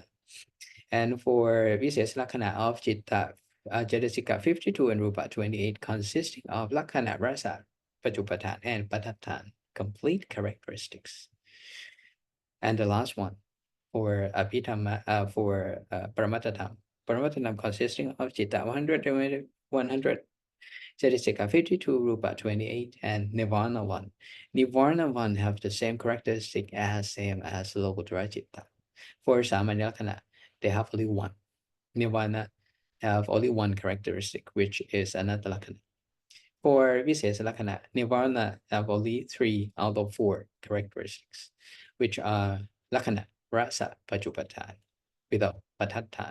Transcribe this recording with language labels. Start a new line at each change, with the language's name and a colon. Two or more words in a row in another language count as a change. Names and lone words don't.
English: And for
Pali: Visesa Lakkhana
English: of Cetasika 52 and Rupa 28 consisting of
Pali: Lakkhana, Rasa, Pachupatthana,
English: and Padattha, complete characteristics. And the last one for Abhidhamma, for
Pali: Paramattha Dhamma. Paramattha Dhamma
English: consisting of Citta 100, Chaittasika 52, Rupa 28, and Nirvana 1. Nirvana 1 have the same characteristic same as
Pali: Lokuttara Citta. For Samanya Lakkhana,
English: they have only one. Nirvana have only one characteristic, which is
Pali: Anatta Lakkhana. For Visesa Lakkhana,
English: Nirvana have only 3 out of 4 characteristics, which are
Pali: Lakkhana, Rasa, Pachupattan,
English: without Patattan.